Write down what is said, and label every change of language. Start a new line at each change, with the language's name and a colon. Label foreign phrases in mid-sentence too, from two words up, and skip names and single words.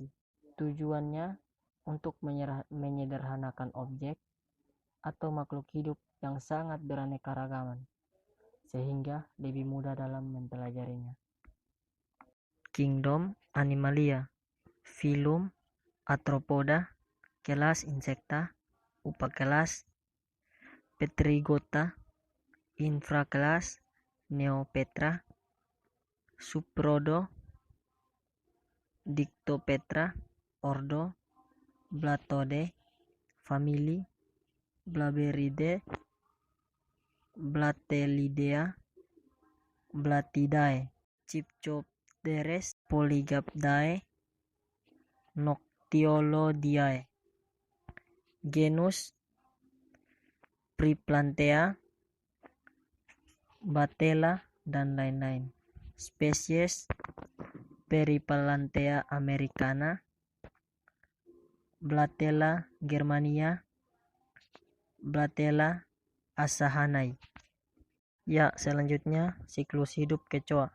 Indonesian: Tujuannya untuk menyederhanakan objek atau makhluk hidup yang sangat beraneka ragaman, sehingga lebih mudah dalam mempelajarinya. Kingdom Animalia, Filum Arthropoda, kelas Insecta, Upakelas Pterygota, infrakelas Neopetra, subrodo Dictopetra, ordo Blattode, famili Blaberidae, Blattellidea, Blattidae, Chipchopteres, Polygaddae, Noctiolodiae, genus Priplantea, Batella, dan lain-lain. Spesies Periplantea americana, Blatella germania, Blatella asahanai. Ya, selanjutnya siklus hidup kecoa.